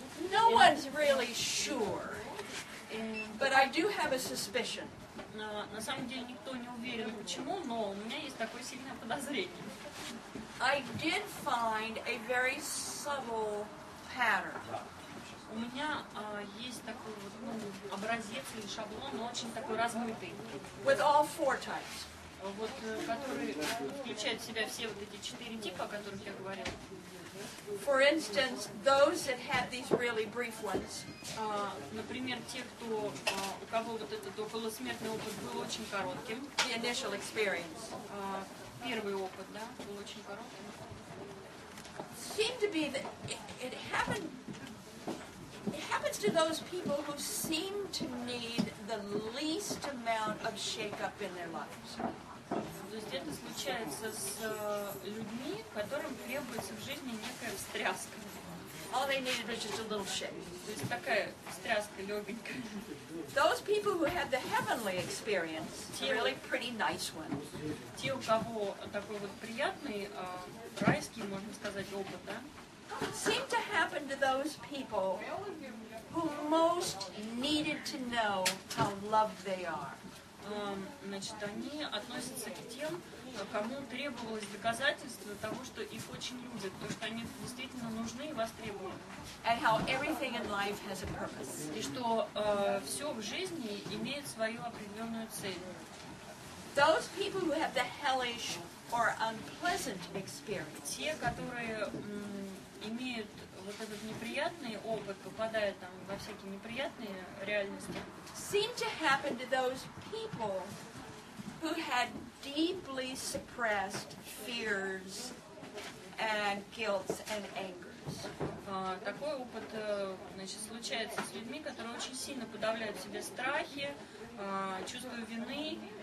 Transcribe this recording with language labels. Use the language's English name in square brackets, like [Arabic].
[English] No one's really sure, but I do have a suspicion. [Russian] На самом деле никто не уверен, почему, но у меня есть такое сильное подозрение. [English] I did find a very subtle pattern. [Russian] У меня есть такой вот, образец или шаблон, но очень такой размытый. [English] With all four types. [Russian] Вот, который включает в себя все вот эти 4 типа, о которых я говорила. [English] For instance, those that had these really brief ones. [Russian] Например, те, у кого вот этот околосмертный опыт был очень коротким. [English] The initial experience. [Russian] Первый опыт, да, был очень коротким. [English] Seemed to be that it happens to those people who seem to need the least amount of shake-up in their lives. [Russian] То есть это случается с людьми, которым требуется в жизни некая встряска. [English] All they needed was just a little shake. [Russian] То есть такая встряска легенькая. [English] Those people who had the heavenly experience, the really pretty nice ones. [Russian] Те, у кого такой вот приятный, райский, можно сказать, опыт, да? [English] Seem to happen to those people who most needed to know how loved they are. [Russian] Значит, они относятся к тем, кому требовалось доказательство того, что их очень любят, то, что они действительно нужны и востребованы. [English] And how everything in life has a purpose. [Russian] И что все в жизни имеет свою определенную цель. [English] Those people who have the hellish or unpleasant experience. [Russian] Те, которые имеют вот этот неприятный опыт, попадая там во всякие неприятные реальности, [English] seem to happen to those people who had deeply suppressed fears and guilt and angers. [Russian] Такой опыт, значит, случается с людьми, которые очень сильно подавляют в себе страхи, чувство вины,